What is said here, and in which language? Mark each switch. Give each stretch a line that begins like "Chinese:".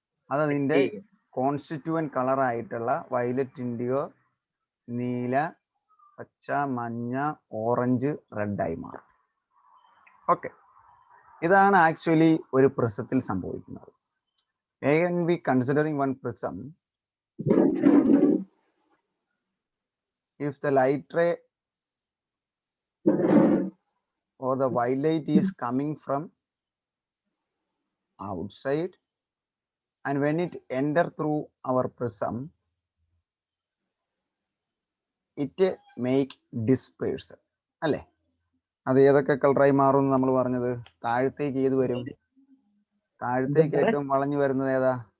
Malayalam: അതതിൻ്റെ constituent കളറായിട്ടുള്ള violet, IndiGo, നീല, പച്ച, മഞ്ഞ, ഓറഞ്ച്, റെഡായി മാറും. ഓക്കെ, ഇതാണ് ആക്ച്വലി ഒരു പ്രിസത്തിൽ സംഭവിക്കുന്നത്.
English: And we considering one prism, if the light ray or the white light is coming from outside and when it enter through our prism, it make dispersion അല്ലേ.
Malayalam: അത് ഏതൊക്കെ കളറായി മാറും എന്ന് നമ്മൾ പറഞ്ഞത്? താഴത്തേക്ക് ഏത് വരും? താഴത്തേക്ക് ഏറ്റവും വളഞ്ഞു വരുന്നത് ഏതാ?